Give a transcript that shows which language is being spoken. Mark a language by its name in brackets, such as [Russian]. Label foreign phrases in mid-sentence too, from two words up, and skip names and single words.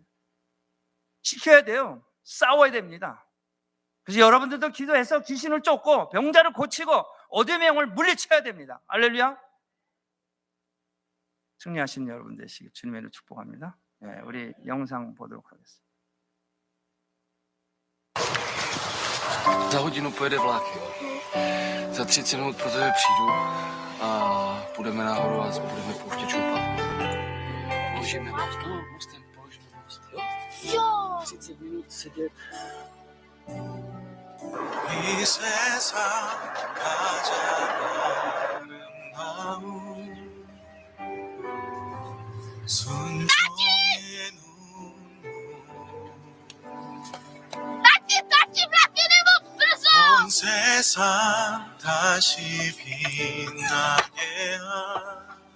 [Korean] 지켜야 돼요. 싸워야 됩니다. 그래서 여러분들도 기도해서 귀신을 쫓고 병자를 고치고 어둠의 영을 물리쳐야 됩니다. 할렐루야. 승리하신 여러분 되시길 주님의 이름으로 축복합니다. 네, 우리 영상 보도록 하겠습니다. [Czech] Za hodinu pojede vlak, jo. Za 30 minut pro tebe přijdu a půjdeme nahoru a budeme pouštět šoupat. Položíme most, mostem položíme most, jo? Jo! 30 minut sedět. [Korean] 이 세상 가장 아름다운 순종의 온 세상 다시 빛나게 한